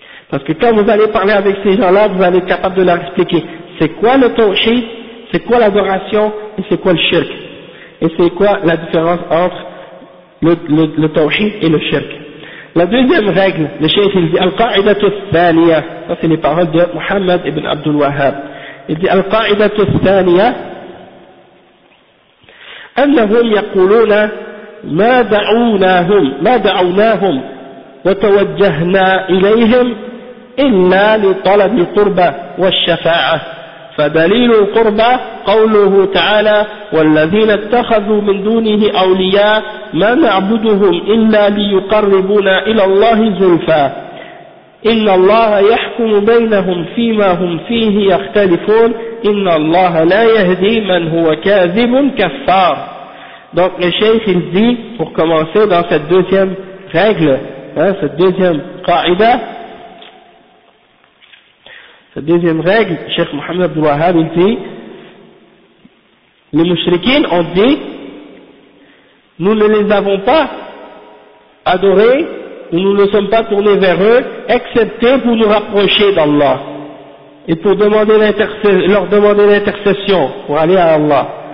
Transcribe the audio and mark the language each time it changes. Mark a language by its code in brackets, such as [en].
[fr] Parce que quand vous allez parler avec ces gens-là, vous allez être capable de leur expliquer c'est quoi le tawhid, c'est quoi l'adoration et c'est quoi le shirk. Et c'est quoi la différence entre le tawhid et le shirk. La deuxième règle, le shaykh il dit Al-Qa'idatu Thaniya, ça c'est les paroles de Muhammad ibn Abdul Wahhab. Il dit [ar] Al-Qa'idatu Thaniya, أنهم يقولون ما دعوناهم ما دعوناهم وتوجهنا إليهم إلا لطلب القربة والشفاعة فدليل القربة قوله تعالى والذين اتخذوا من دونه أولياء ما نعبدهم إلا ليقربونا إلى الله زلفى إن الله يحكم بينهم فيما هم فيه يختلفون إن الله لا يهدي من هو كاذب كفار. [fr] Donc le cheikh il dit, pour commencer dans cette deuxième règle, hein, cette deuxième qaïda, cette deuxième règle, le cheikh Mohammed Abdul Wahhab il dit, les mouchriquins ont dit, nous ne les avons pas adorés, nous ne nous sommes pas tournés vers eux, excepté pour nous rapprocher d'Allah, et pour demander leur demander l'intercession pour aller à Allah.